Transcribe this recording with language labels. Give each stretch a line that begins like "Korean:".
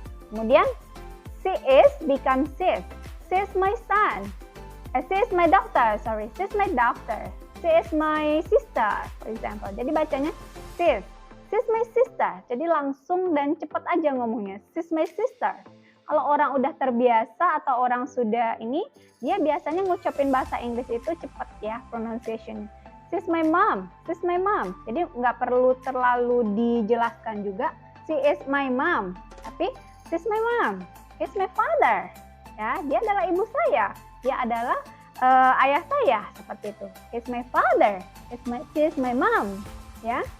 Indonesian: Kemudian
English: she is become sis. She is my son. She is my daughter. She is my daughter. She is my sister, for example.
Indonesian: Jadi bacanya
English: sis. She is my sister.
Indonesian: Jadi langsung dan cepat aja ngomongnya.
English: She is my sister.
Indonesian: Kalau orang udah terbiasa atau orang sudah ini, dia biasanya ngucapin bahasa Inggris itu cepat ya, pronunciation.
English: She is my mom. She is my mom.
Indonesian: Jadi nggak perlu terlalu dijelaskan juga.
English: She is my mom.
Indonesian: Tapi
English: she is my mom. He is my father.
Indonesian: Ya, dia adalah ibu saya, dia adalah ayah saya, seperti itu.
English: It's my father, she is my mom, ya.